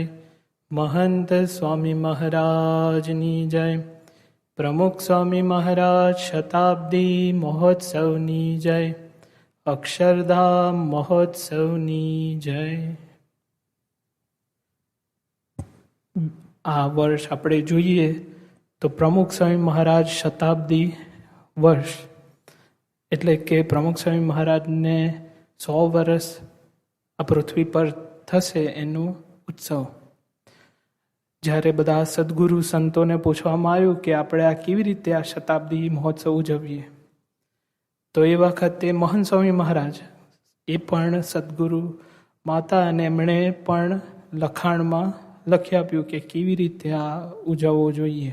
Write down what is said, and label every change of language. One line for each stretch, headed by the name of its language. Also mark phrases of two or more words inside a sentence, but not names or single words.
Gujarati: મહંત સ્વામી મહારાજની જય। પ્રમુખ સ્વામી મહારાજ શતાબ્દી મહોત્સવની જય। અક્ષરધામ મહોત્સવની જય। આ વર્ષ આપણે જોઈએ તો પ્રમુખ સ્વામી મહારાજ શતાબ્દી વર્ષ એટલે કે પ્રમુખ સ્વામી મહારાજને 100 વર્ષ આ પૃથ્વી પર થશે એનું ઉત્સવ. જ્યારે બધા સદગુરુ સંતોને પૂછવામાં આવ્યું કે આપણે આ કેવી રીતે આ શતાબ્દી મહોત્સવ ઉજવીએ, તો એ વખતે મહંત સ્વામી મહારાજ એ પણ સદગુરુ માતા અને એમણે પણ લખાણમાં લખી આપ્યું કે કેવી રીતે આ ઉજવવો જોઈએ.